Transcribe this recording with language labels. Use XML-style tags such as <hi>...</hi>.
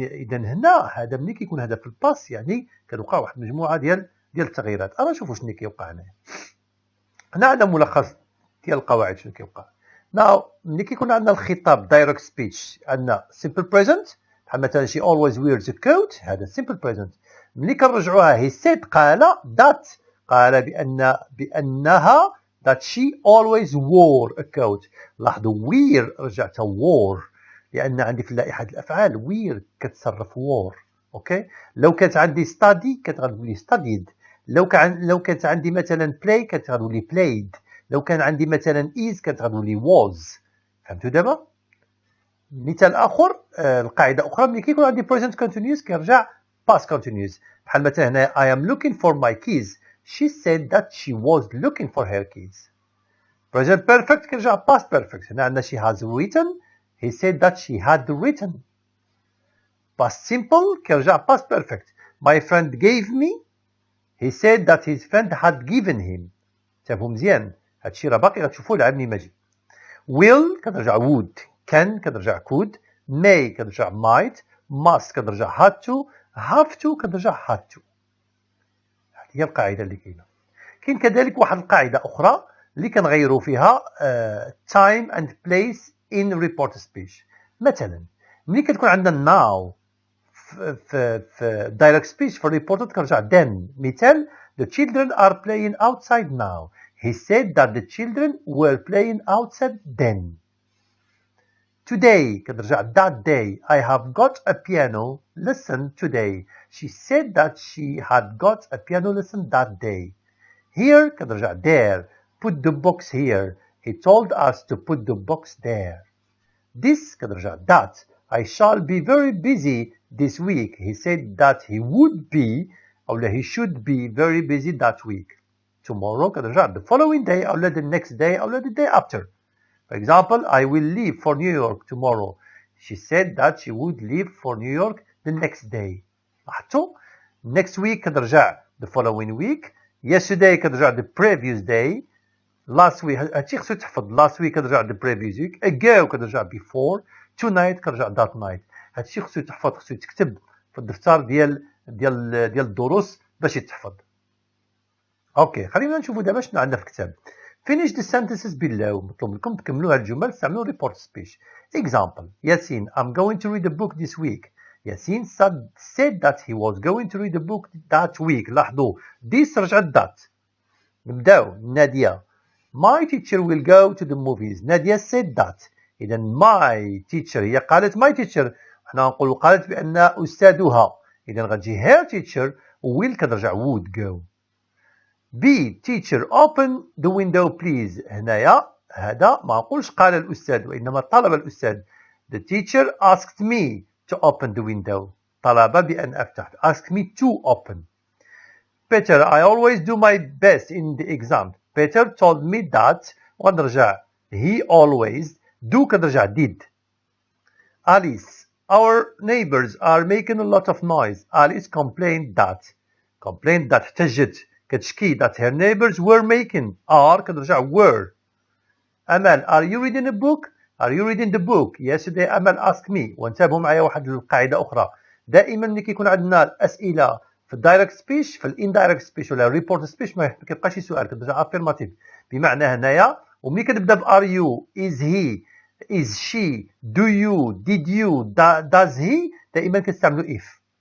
<ar>إذا هنا هذا ملي كيكون هذا في الباست يعني كتوقع واحد المجموعة ديال التغييرات. أنا نشوفوا شنو كيوقع هنا. هنا عندنا ملخص ديال القواعد شنو كيوقع. ملي كيكون عندنا الخطاب</ar> <en>direct speech عندنا simple present،</en> <ar>بحال مثلا</ar> <en>she always wears a coat، هذا simple present.</en> <ar>ملي كنرجعوها</ar> <en>he said قال that،</en> <ar>قال بأنها</ar> <en>that she always wore a coat.</en> <ar>لاحظوا wear رجعتها wore، لأن عندي في لائحة الأفعال wear كتصرف wore. اوكي لو كانت عندي study كانت غتولي studied، لو كانت عندي مثلا play كانت غتولي played، لو كان عندي مثلا is كانت غتولي was. فهمتوا دابا؟ مثال اخر القاعده اخرى ملي كيكون عندي present continuous كيرجع past continuous.</ar> <en>بحال مثلا هنا I am looking for my keys، she said that she was looking for her keys. present perfect</en> <ar>كيرجع</ar> <en>past perfect. هنا عندنا she has written، he said that she had written. past simple</en> <ar>كيرجع</ar> <en>past perfect. my friend gave me، he said that his friend had given him.</en> <ar>شافوا مزيان هادشي راه باقي غتشوفوه العام اللي ماجي.</ar> <en>will</en> <ar>كترجع</ar> <en>would، can كترجع could، may كترجع might، must كترجع had to، have to كترجع had to.</en> <ar>هذه هي القاعده اللي كاينه. كاين كذلك واحد القاعده اخرى اللي كنغيروا فيها</ar> <en>time and place in report speech.</en> <ar>مثلا ملي كتكون عندنا now في direct speech في reported كترجع then. مثال</ar> <en>the children are playing outside now، he said that the children were playing outside then. Today</en> <ar>كترجع</ar> <en>that day، I have got a piano lesson today، she said that she had got a piano lesson that day. Here</en> <ar>كترجع</ar> <en>there، put the box here، he told us to put the box there. This</en> <ar>كترجع</ar> <en>that، I shall be very busy this week، he said that he would be أو he should be very busy that week. Tomorrow</en> <ar>كترجع</ar> <en>the following day أو the next day أو the day after. For example, I will leave for New York tomorrow. She said that she would leave for New York the next day.</en> <ar>لاحظتوا؟</ar> <en>next week كترجع the following week. yesterday كترجع the previous day.</en> <ar>last week هادشي خصو تحفظ.</ar> <en>last week</en> <ar>كترجع</ar> <en>the previous week. ago كترجع before. tonight كترجع that night.</en> <ar>هادشي خصو تحفظ، خصو تكتب في الدفتر ديال الدروس باش يتحفظ. اوكي خلينا نشوفوا دابا شنو عندنا في الكتاب.</ar> <en>finish the sentences below.</en> <ar>مطلوب لكم تكملوا هاد الجمل تستعملوا report speech.</ar> <en>example Yasin I'm going to read a book this week. Yasin said that he was going to read a book that week.</en> <ar>لاحظوا this رجعت that. نبداو.</ar> <en>Nadia my teacher will go to the movies. Nadia said that.</en> <ar>إذا my teacher هي قالت my teacher، حنا نقولوا قالت بأن أستاذها، إذا غتجي</ar> <en>her teacher will</en> <ar>كترجع</ar> <en>would go. B. Teacher, open the window please.</en> <ar>هنايا هذا ما نقولش قال الأستاذ وإنما طلب الأستاذ.</ar> <en>The teacher asked me to open the window.</en> <ar>طلب بأن أفتح.</ar> <en>Asked me to open. Peter, I always do my best in the exam. Peter told me that.</en> <ar>ونرجع.</ar> <en>He always. Do</en> <ar>كنرجع</ar> <en>did. Alice, our neighbors are making a lot of noise. Alice complained that</en> <ar>احتجت كتشكي</ar> <en>that her neighbors were making</en> <ar>كنرجع</ar> <en>were. Amal, are you reading a book? Are you reading the book? Yesterday Amal asked me.</en> <ar>وانتبهوا معايا واحد القاعدة أخرى. دائما ملي كيكون عندنا الأسئلة في الدايركت سبيش في الاندايركت سبيش ولا ريبورت سبيش ما كيبقاش شي سؤال كترجع افيرماتيف بمعنى هنايا وملي كتبدا ب ار يو از هي</ar> <en>is she do you did you does he</en> <ar>دائما كنستعملوا if.</ar>